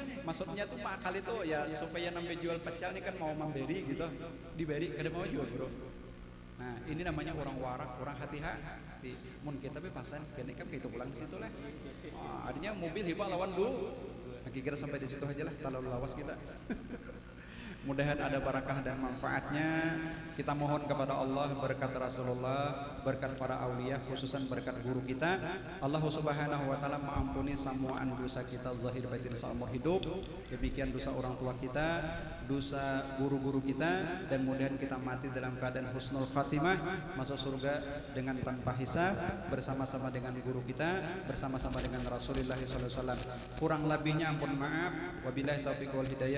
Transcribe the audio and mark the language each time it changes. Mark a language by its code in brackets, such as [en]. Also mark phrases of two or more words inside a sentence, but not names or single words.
[id] Maksudnya tuh akal itu ya supaya nambah jual pecel nih kan mau memberi gitu, diberi kada mau jual bro. Nah, ini namanya orang warak, orang hati-hati. [bjn] Mun kita bebasan, kini kan kita pulang di situ lah. Artinya mobil hibah lawan dulu. [id] Kira sampai di situ aja lah, terlalu lawas kita. Mudahan ada barakah dan manfaatnya. Kita mohon kepada Allah berkat Rasulullah, berkat para aulia, khususan berkat guru kita. Allah [ar] سبحانه وتعالى [id] mengampuni semua dosa kita zahir batin seumur hidup. Demikian dosa orang tua kita, dosa guru-guru kita, dan mudahan kita mati dalam keadaan [ar] حسن الخاتمة, [id] masuk surga dengan tanpa hisab bersama-sama dengan guru kita, bersama-sama dengan Rasulullah [ar] صلى الله عليه وسلم. [id] Kurang lebihnya ampun maaf. [ar] وبالله توفيق والهداية.